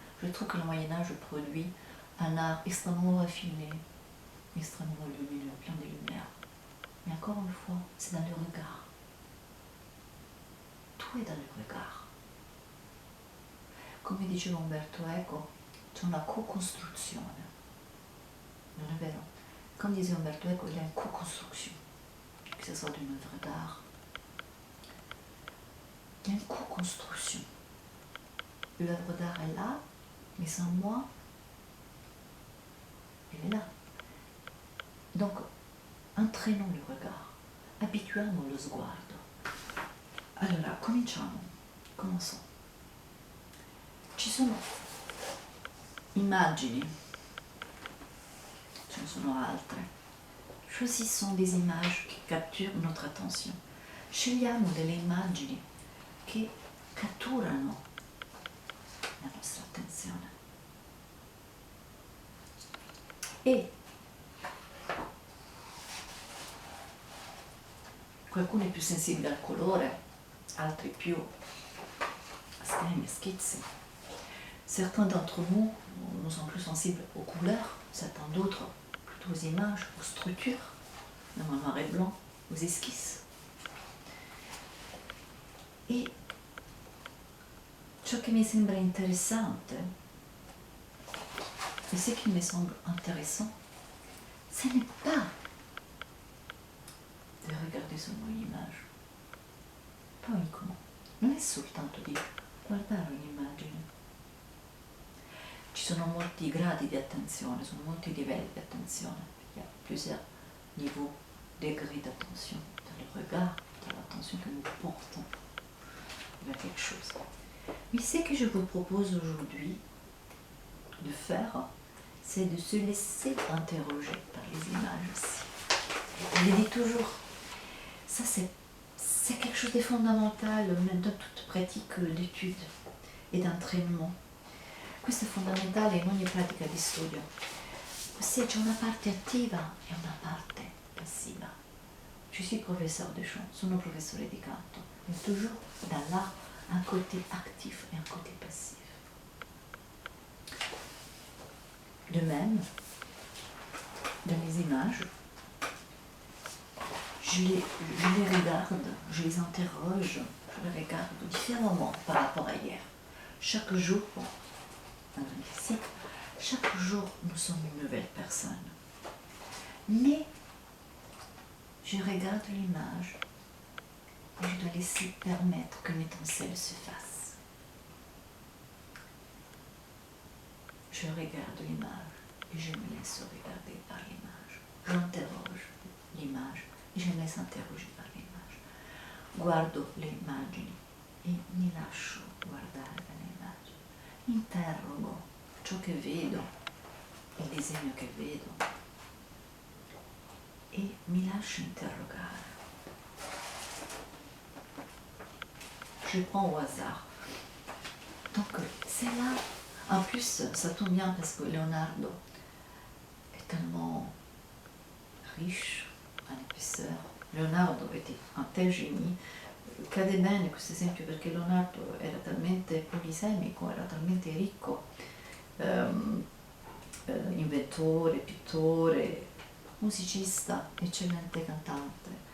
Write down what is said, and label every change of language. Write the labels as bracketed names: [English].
[French] Je trouve que le Moyen-Âge produit un art extrêmement raffiné, extrêmement lumineux, plein de lumière. Mais encore une fois, c'est dans le regard. Tout est dans le regard. [Italian] Come diceva Umberto Eco, c'è una co-costruzione. Non è vero? [French] Comme disait Umberto Eco, il y a une co-construction, que ce soit d'une œuvre d'art. Il y a une co-construction. L'œuvre d'art est là, mais sans moi, elle est là. Donc, entraînons le regard, [Italian] abituiamo lo sguardo. [French] Allora, commençons. [Italian] Ci sono immagini, ce ne sono altre. [French] Choisissons des images qui capturent notre attention. [Italian] Scegliamo delle immagini che catturano la nostra attenzione. E qualcuno è più sensibile al colore, altri più schemi, schizzi. [French] Certains d'entre nous sont plus sensibles aux couleurs, certains d'autres plutôt aux images, aux structures, même en noir et blanc, aux esquisses. [Italian] E ciò che mi sembra interessante, [French] et ce qui me semble intéressant, ce n'est pas [Italian] di regarder solo un'image, [French] pas uniquement, [Italian] non è soltanto di guardare un'immagine. Ci sono molti gradi di attenzione, [French] sono molti livelli di attenzione, il y a plusieurs niveaux, degrés d'attention, dans le regard, dans l'attention que nous portons vers quelque chose. Mais ce que je vous propose aujourd'hui de faire, c'est de se laisser interroger par les images aussi. Je le dis toujours, ça c'est quelque chose de fondamental dans toute pratique d'étude et d'entraînement. [Italian] Questo è fondamentale in ogni pratica di studio. Se c'è una parte attiva e una parte passiva. [French] Je suis professeur de chant, [Italian] sono professore di canto. [French] Il y a toujours dans l'art un côté actif et un côté passif. De même, dans les images, je les regarde, je les interroge, je les regarde différemment par rapport à hier. Chaque jour, ici, chaque jour, nous sommes une nouvelle personne. Mais je regarde l'image et je dois laisser permettre que l'étincelle se fasse. Je regarde l'image et je me laisse regarder par l'image. J'interroge l'image e je me laisse interroger par l'image. [Italian] Guardo le immagini e mi lascio guardare dalle immagini. Interrogo ciò che vedo, il disegno che vedo e mi lascio interrogare. [French] Je prends au hasard. Donc c'est là, en plus ça tombe bien parce que Leonardo est tellement riche, un épaisseur. Leonardo était un tel génie. [Italian] Cade bene questo esempio perché Leonardo era talmente polisemico, era talmente ricco, inventore, pittore, musicista, eccellente cantante.